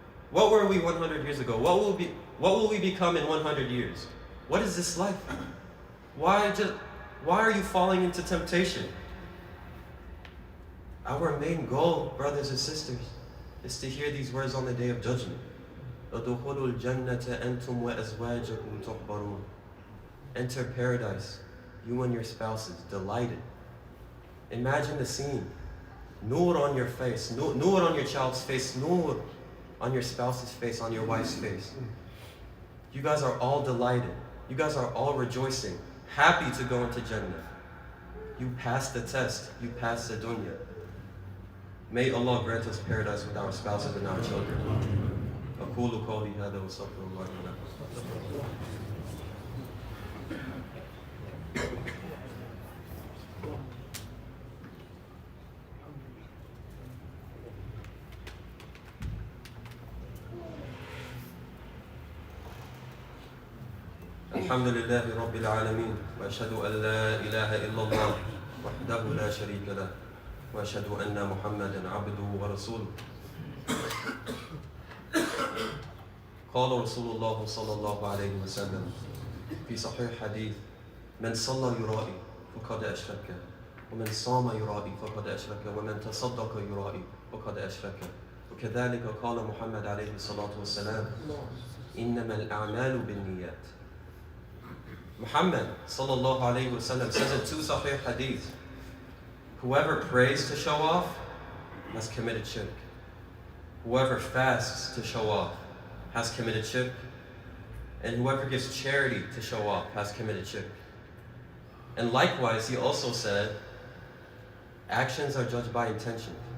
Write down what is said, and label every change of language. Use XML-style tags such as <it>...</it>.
<en>What were we 100 years ago? What will we become in 100 years? What is this life? Why are you falling into temptation? Our main goal, brothers and sisters, is to hear these words on the Day of Judgment.</en> <ar>ادخلوا الجنة أنتم وأزواجكم تحبرون.</ar> <en>Enter paradise, you and your spouses, delighted. Imagine the scene. Nur on your face, nur on your child's face, nur on your spouse's face, on your wife's face. You guys are all delighted. You guys are all rejoicing, happy to go into Jannah. You passed the test. You passed the dunya. May Allah grant us paradise with our spouses and our children.</en> <ar>أقول قولي هذا وأستغفر الله لي ولكم. الحمد لله رب العالمين وأشهد أن لا إله إلا الله وحده لا شريك له وأشهد أن محمدا عبده ورسوله. قال رسول الله صلى الله عليه وسلم في صحيح حديث: من صلى يرائي فقد أشرك ومن صام يرائي فقد أشرك ومن تصدق يرائي فقد أشرك. وكذلك قال محمد عليه الصلاة والسلام: إنما الأعمال بالنيات.</ar> <en>Muhammad sallallahu alayhi wa sallam says in two sahih hadith, whoever prays to show off has committed shirk. Whoever fasts to show off has committed shirk. And whoever gives charity to show off has committed shirk. And likewise, he also said, actions are judged by intention.</en>